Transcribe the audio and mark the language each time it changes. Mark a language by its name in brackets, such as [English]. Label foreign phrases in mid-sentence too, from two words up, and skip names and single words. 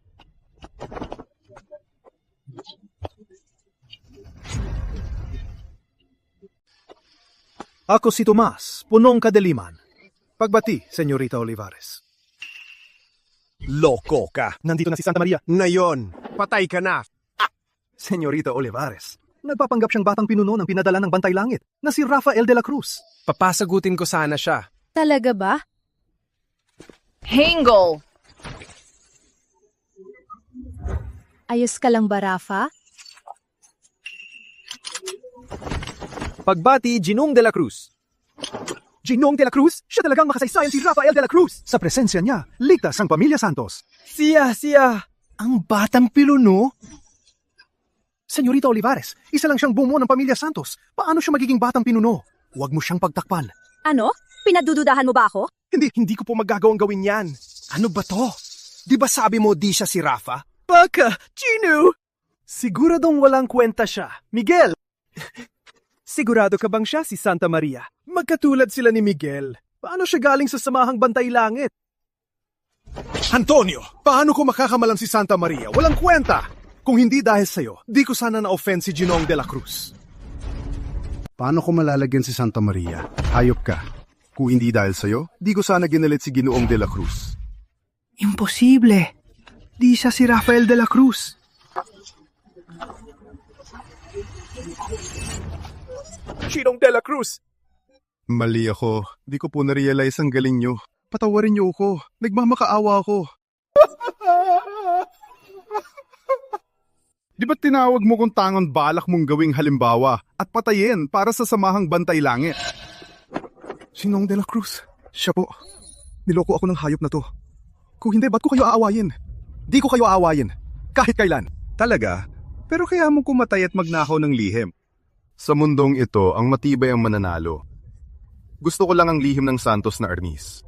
[Filipino] Ako si Tomas, punong kadiliman. Pagbati, Senyorita Olivares. Loko ka! Nandito na si Santa Maria. Ngayon, patay ka na! Senyorita Olivares, nagpapanggap siyang batang pinuno ng pinadala ng Bantay Langit na si Rafael de la Cruz. Papasagutin ko sana siya. Talaga ba? Hingle! Ayos ka lang ba, Rafa? Pagbati, Ginong de la Cruz. Ginong de la Cruz? Siya talagang makasaysayan si Rafael de la Cruz! Sa presensya niya, ligtas ang pamilya Santos. Siya! Ang batang pinuno? Senyorita Olivares, isa lang siyang bumuo ng pamilya Santos. Paano siya magiging batang pinuno? Huwag mo siyang pagtakpan. Ano? Pinadududahan mo ba ako? Hindi ko po magagawang gawin yan. Ano ba to? Di ba sabi mo di siya si Rafa? Baka! Gino! Siguradong walang kwenta siya. Miguel! Sigurado ka bang siya si Santa Maria? Magkatulad sila ni Miguel. Paano siya galing sa Samahang Bantay Langit? Antonio, paano ko makakamalang si Santa Maria? Walang kwenta! Kung hindi dahil sa'yo, di ko sana na-offend si Ginong de la Cruz. Paano ko malalagyan si Santa Maria? Hayop ka. Kung hindi dahil sa'yo, di ko sana ginalit si Ginoong de la Cruz. Imposible. Di siya si Rafael de la Cruz. Sinong de la Cruz? Mali ako. Di ko po na-realize ang galing nyo. Patawarin niyo ako. Nagmamakaawa ako. Di ba tinawag mo kung tangon balak mong gawing halimbawa at patayin para sa samahang bantay langit? Sinong de la Cruz? Siya po. Niloko ako ng hayop na to. Kung hindi, ba't ko kayo aawayin? Di ko kayo aawayin. Kahit kailan. Talaga? Pero kaya mo kumatay at magnakaw ng lihim. Sa mundong ito, ang matibay ang mananalo. Gusto ko lang ang lihim ng Santos na Arnis.